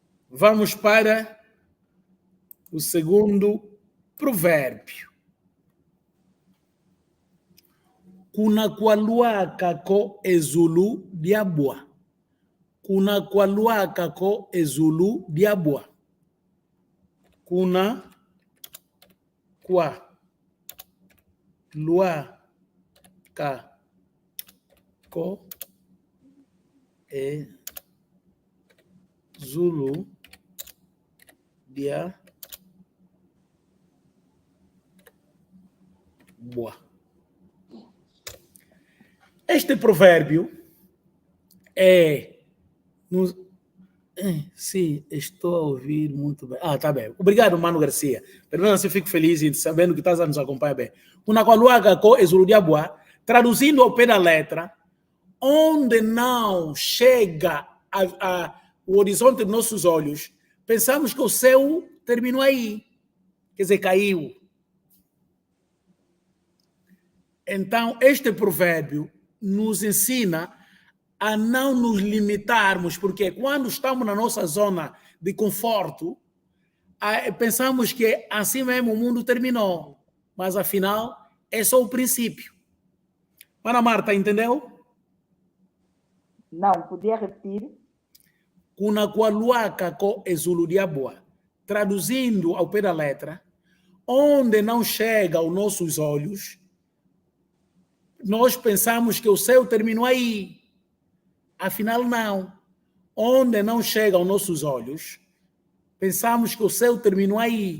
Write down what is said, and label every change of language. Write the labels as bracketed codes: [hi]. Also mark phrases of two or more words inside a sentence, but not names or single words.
[pt] Vamos para o segundo provérbio. [kg] Kuna kwaluaka ko ezulu diabwa. Kuna kwaluaka ko ezulu diabwa. Kuna kwaluaka ko ezulu diabwa. [pt] Este provérbio sim, estou a ouvir muito bem. Tá bem. Obrigado, Mano Garcia. Pelo menos eu fico feliz em sabendo que estás a nos acompanhar bem. [kg] Una qualuaga co exuludiabua, [pt] traduzindo ao pé da letra, onde não chega o horizonte dos nossos olhos, pensamos que o céu terminou aí. Quer dizer, caiu. Então, este provérbio nos ensina a não nos limitarmos, porque quando estamos na nossa zona de conforto, pensamos que assim mesmo o mundo terminou, mas afinal é só o princípio. Ana Marta, entendeu? Não, podia repetir? [kg] Kuna kwaluaka ko ezuludiabua, [pt] traduzindo ao pé da letra, onde não chega aos nossos olhos, nós pensamos que o céu terminou aí. Afinal, não. Onde não chega aos nossos olhos, pensamos que o céu terminou aí.